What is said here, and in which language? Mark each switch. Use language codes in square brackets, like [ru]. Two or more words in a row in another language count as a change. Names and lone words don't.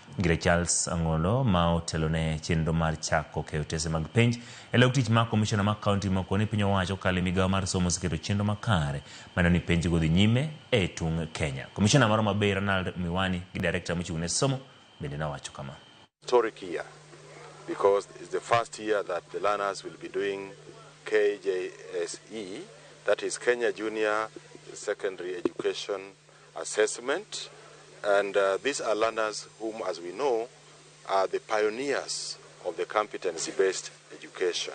[luo] Ngire Charles Ongondo ma otelone chenro mar chako KJSEA mag penj e log tich ma commissioner ma kaunti moko ni piny owacho kale migawo mar somo oseketo chenro makare mano ni penj go dhi nyime e tung Kenya. Commissioner mar Homabay Ronald Miwani gi director mochung' ne somo bende nawacho kama. [en] Historic year, because it's the first year that the learners will be doing KJSE, that is Kenya Junior Secondary Education Assessment. And these are learners whom, as we know, are the pioneers of the competency-based education.